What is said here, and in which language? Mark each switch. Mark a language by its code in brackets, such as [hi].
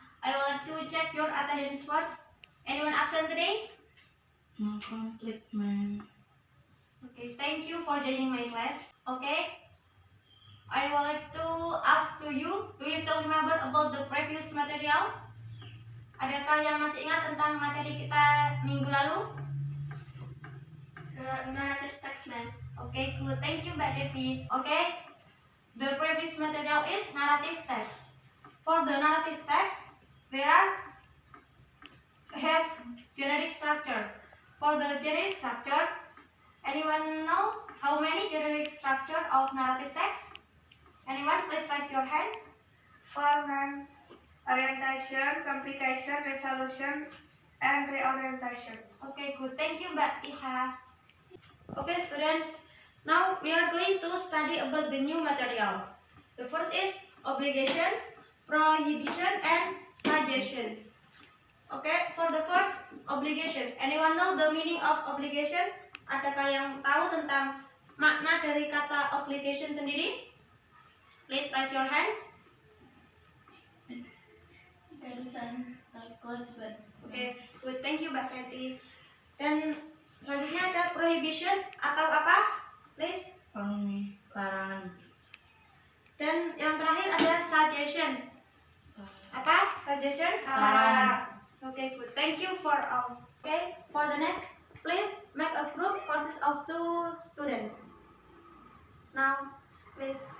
[en] I would like to check your attendance first. Anyone absent today? No complete, man. Okay, thank you for joining my class. Okay, I would like to ask to you, do you still remember about the previous material? [id] Adakah yang masih ingat tentang materi kita minggu lalu? [en] Narrative text, ma'am. Okay, good. Thank you, Mbak Devi. Okay, the previous material is narrative text. For the narrative text, there have generic structure. For the generic structure, anyone know how many generic structure of narrative text? Anyone, please raise your hand. 4, ma'am. Orientation, complication, resolution, and reorientation. Okay, good. Thank you, Mbak Iha. Okay, students. Now we are going to study about the new material. The first is obligation, prohibition, and suggestion. Okay, for the first obligation. Anyone know the meaning of obligation? [id] Adakah yang tahu tentang makna dari kata obligation sendiri? [en] Please raise your hands. Okay, good. Thank you, Mbak Fenty. [id] Dan selanjutnya ada prohibition atau apa? [en] Please. [id] Larangan. Dan yang terakhir ada suggestion. Apa? Suggestion? Saran. [en] Okay, good. Thank you for all. Okay, for the next, please make a group consist of 2 students. Now, please.